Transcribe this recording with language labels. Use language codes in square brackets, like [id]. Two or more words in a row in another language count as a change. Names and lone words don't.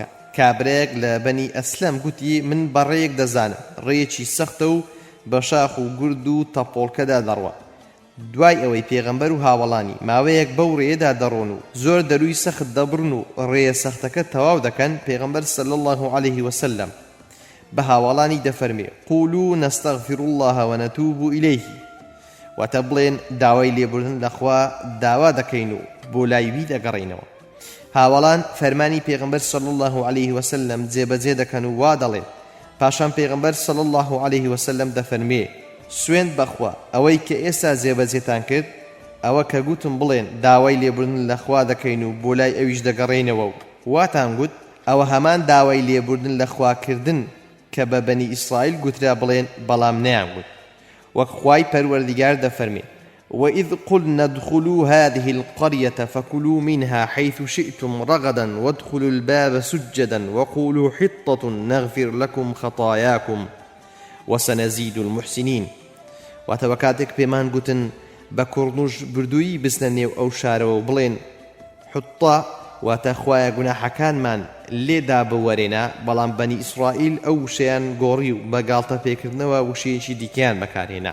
[ckb] کابرایەک لە بەنی ئەسلەم گوتی من بەڕێیەک دەزانم، ڕێیەکی سەختە و بە شاخ و گورد و تەپۆڵکەدا دەڕوە. دوای ئەوەی پێغەمبەر و هاوڵانی ماوەیەک بەو ڕێیەدا دەڕۆن و زۆر دەروی سەخت دەبڕن و ڕێیە سەختەکە تەواو دەکەن، پێغەمبەر [ar] صلی الله عليه وسلم [ckb] بە هاوڵانی دەفەرمێ: [ar] قولوا نستغفر الله ونتوب إليه، [ckb] واتە بڵێن داوای لێبوردن لەخوا داوا دەکەین و بۆ لایوی دەگەڕینەوە. هاوڵان فەرمانی پێغەمبەر [ar] صلی الله عليه وسلم [ckb] جێبەجێ دەکەن و وا دەڵێن. پاشان پێغەمبەر [ar] صلی الله عليه وسلم [ckb] دەفەرمێ: سوێند بەخوا ئەوەی کە ئێستا جێبەجێتان کرد، ئەوە کە گوتم بڵێن داوای لێبوردن لەخوا دەکەین و بۆ لای ئەویش دەگەڕێینەوە و واتان گوت ئەوە هەمان داوای لێبوردن لەخواکردن کە بە بەنی ئیسرائیل گوترا بڵێن بەڵام نەیان گوت. وەک خوای پەروەردیگار دەفەرمێ: [ar] وإذ قلنا ادخلوا هذه القرية فكلوا منها حيث شئتم رغدا وادخلوا الباب سجدا وقولوا حطة نغفر لكم خطاياكم وسنزيد المحسنين. [ckb] واتەوەکاتێک پێمان گوتن بە کوڕنوش بردووی بچنە نێو ئەو شارەوە و بڵێن حوتە، واتە خوایە گوناحەکانمان لێدا بوەرێنە، بەڵام بەنی ئیسرائیل ئەو وشەیان گۆڕی و بە گاڵتە پێکردنەوە وشەیەکی دیکەیان بەکارهێنا.